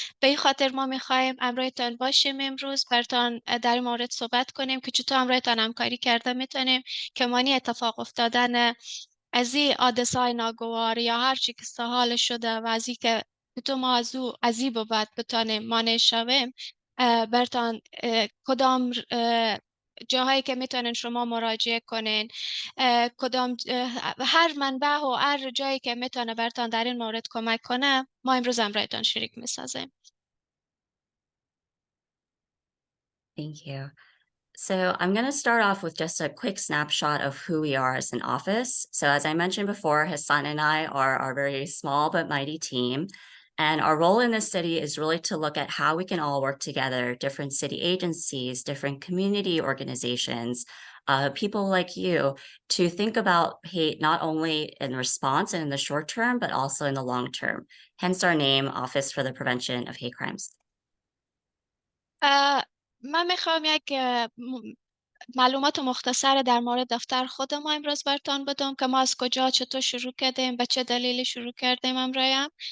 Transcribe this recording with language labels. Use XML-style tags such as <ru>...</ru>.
<fa>به این خاطر ما میخوایم همراهتان باشیم امروز براتون در این مورد صحبت کنیم که چطور همراهتان همکاری کرده میتونیم که مانع اتفاق افتادن از این حادثه‌های ناگوار یا هر چی که سهال شده و از این که چطور ما از این بعد بتونیم مانع شویم برتان کدام جاهایی که میتونن شما مراجعه کنین، کدام هر منبع و هر جایی که میتونه برتان در این مورد کمک کنه، ما امروز همراهتان شریک میسازیم.</fa> <en>Thank you. So I'm going to start off with just a quick snapshot of who we are as an office. So as I mentioned before, Hassan and I are our very small but mighty team. And our role in this city is really to look at how we can all work together, different city agencies, different community organizations, people like you, to think about hate not only in response and in the short term, but also in the long term. Hence our name, Office for the Prevention of Hate Crimes.</en> <fa>من میخوام یک معلومات مختصر در مورد دفتر خود ما امروز براتون بدم که ما از کجا چطور شروع کردیم، به چه دلیلی شروع کردیم امرایم.</fa>